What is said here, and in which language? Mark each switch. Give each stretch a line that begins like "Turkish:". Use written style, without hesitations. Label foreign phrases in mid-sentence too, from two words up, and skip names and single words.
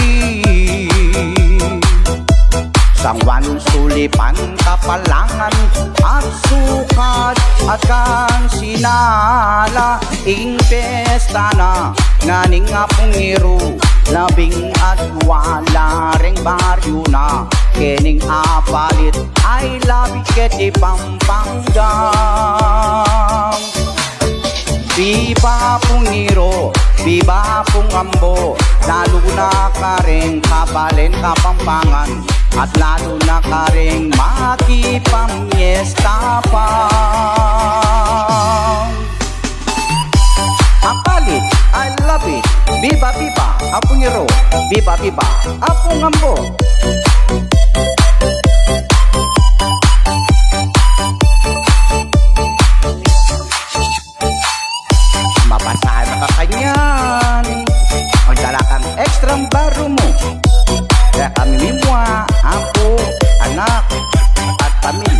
Pampanga: San Juan, Sulipan, Kapalangan at Sukat at Kansinala. Ing pesta na nganing Apong Hero, labing at wala ring baryo na kening apalit.
English: I love it
Pampanga: keti Pampanga. Viva Apong Hero, viva Apong Ambo. Lalo na ka rin kapalin Kapampangan, at lalo na ka rin makipamiesta pa. Apalit,
English: I love it.
Pampanga: Viva, viva, Apong Hero. Viva, viva, Apong Ambo. Mabasahan na ka kanyan. Magdala kang ekstrang baro mo. Kaya kami mimwa, apo, anak, at pamilya.